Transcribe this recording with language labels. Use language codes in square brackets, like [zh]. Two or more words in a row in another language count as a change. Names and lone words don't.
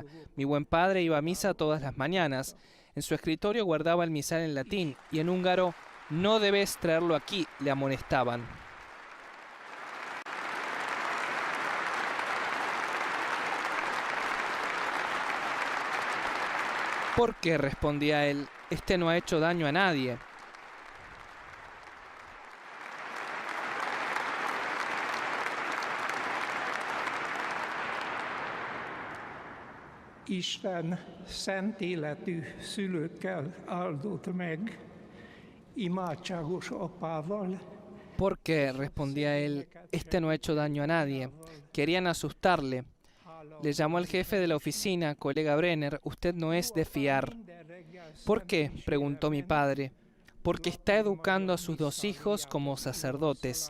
[es] Mi buen padre iba a misa todas las mañanas. En su escritorio guardaba el misal en latín y en húngaro: no debes traerlo aquí, le amonestaban. ¿Por qué?, respondía él. Este no ha hecho daño a nadie. [hu] Isten szent életű szülőkkel áldott meg, imádságos apával. [es] ¿Por qué?, respondía él. Este no ha hecho daño a nadie. Querían asustarle. Le llamó al jefe de la oficina, colega Brenner, usted no es de fiar. ¿Por qué?, preguntó mi padre. Porque está educando a sus 2 hijos como sacerdotes.